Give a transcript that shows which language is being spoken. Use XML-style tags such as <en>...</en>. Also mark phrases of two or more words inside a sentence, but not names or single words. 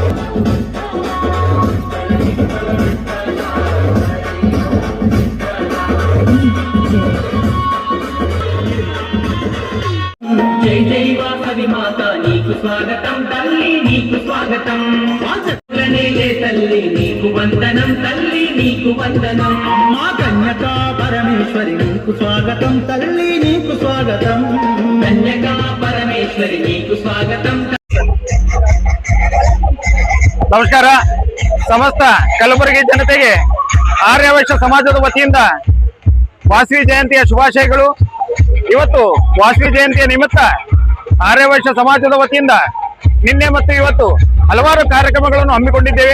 <te>జై జై వాసవి మాత నీకు స్వాగతం తల్లి నీకు స్వాగతం వాసనే తల్లి నీకు వందనం తల్లి నీకు వందనం అమ్మా కన్యకా పరమేశ్వరి నీకు స్వాగతం తల్లి నీకు స్వాగతం కన్యకా పరమేశ్వరి నీకు స్వాగతం</te> <kn>ನಮಸ್ಕಾರ. ಸಮಸ್ತ ಕಲಬುರಗಿ ಜನತೆಗೆ ಆರ್ಯವೈಶ್ಯ ಸಮಾಜದ ವತಿಯಿಂದ ವಾಸವಿ ಜಯಂತಿಯ ಶುಭಾಶಯಗಳು. ಇವತ್ತು ವಾಸವಿ ಜಯಂತಿಯ ನಿಮಿತ್ತ ಆರ್ಯವೈಶ್ಯ ಸಮಾಜದ ವತಿಯಿಂದ ನಿನ್ನೆ ಮತ್ತು ಇವತ್ತು ಹಲವಾರು ಕಾರ್ಯಕ್ರಮಗಳನ್ನು ಹಮ್ಮಿಕೊಂಡಿದ್ದೇವೆ.</kn>